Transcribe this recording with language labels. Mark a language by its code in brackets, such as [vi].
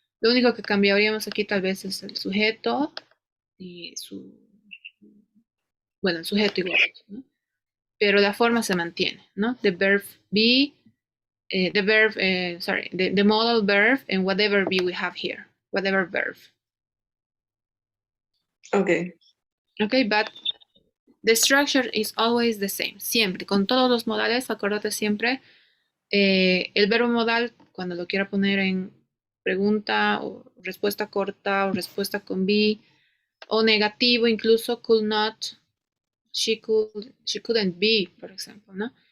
[es] Lo único que cambiaríamos aquí tal vez es el sujeto y bueno, el sujeto igual, ¿no? Pero la forma se mantiene, ¿no? [en] The verb be, the modal verb and whatever be we have here, whatever verb. Okay. Okay, but the structure is always the same, [es] siempre, con todos los modales, acuérdate siempre, el verbo modal, cuando lo quiera poner en pregunta o respuesta corta o respuesta con be, o negativo, incluso [en] could not, she couldn't be, [es] por ejemplo, ¿no?